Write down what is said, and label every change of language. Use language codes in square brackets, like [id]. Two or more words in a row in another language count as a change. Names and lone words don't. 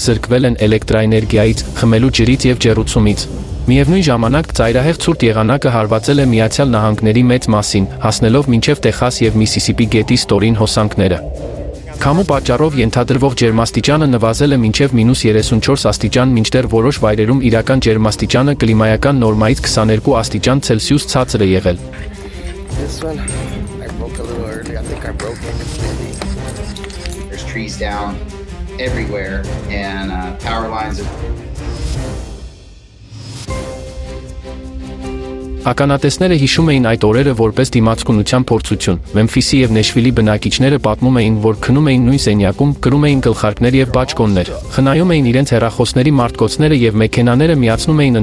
[hy] զրկվել են էլեկտրաէներգիայից, խմելու ջրից և ջեռուցումից։ Միևնույն ժամանակ ծայրահեղ ցուրտ եղանակը հարվածել է Միացյալ Նահանգների մեծ մասին, հասնելով մինչև Տեխաս և Միսիսիպի գետի ստորին հոսանքները։ Քամու պատճառով ենթադրվող ջերմաստիճանը նվազել է մինչև -34 աստիճան, մինչդեռ որոշ վայրերում իրական ջերմաստիճանը կլիմայական նորմայից 22 աստիճան Ցելսիուս ցածր է եղել։ [en] I broke a little early. I think I broke it completely. There's trees down everywhere and power lines. [hy] Ականատեսները հիշում էին այդ օրերը որպես դիմացկունության փորձություն։ Մեմֆիսի եւ Նեշվիլի բնակիչները պատմում էին, որ քնում էին նույն սենյակում, կրում էին գլխարկներ եւ բաճկոններ, խնայում էին իրենց հեռախոսների մարտկոցները եւ մեքենաները միացնում էին